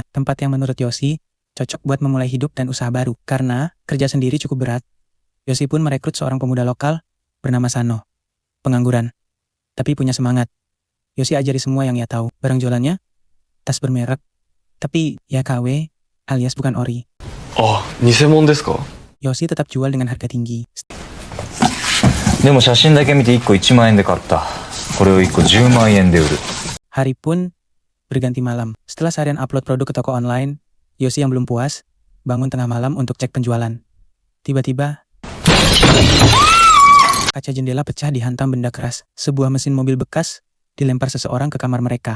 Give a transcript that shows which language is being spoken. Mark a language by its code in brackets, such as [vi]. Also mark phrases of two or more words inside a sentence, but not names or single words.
[id] Tempat yang menurut Yoshi cocok buat memulai hidup dan usaha baru. Karena kerja sendiri cukup berat. Yoshi pun merekrut seorang pemuda lokal bernama Sano. Pengangguran. Tapi punya semangat. Yoshi ajari semua yang ia tahu. Barang jualannya, tas bermerek. Tapi ya KW alias bukan ori. [ja] あ、偽物ですか？ [id] Yoshi tetap jual dengan harga tinggi. [ja] でも写真だけ見て1個1万円で買った。これを1個10万円で売る。 [id] Hari pun berganti malam. Setelah seharian upload produk ke toko online, Yoshi yang belum puas bangun tengah malam untuk cek penjualan. Tiba-tiba, kaca jendela pecah dihantam benda keras. Sebuah mesin mobil bekas dilempar seseorang ke kamar mereka.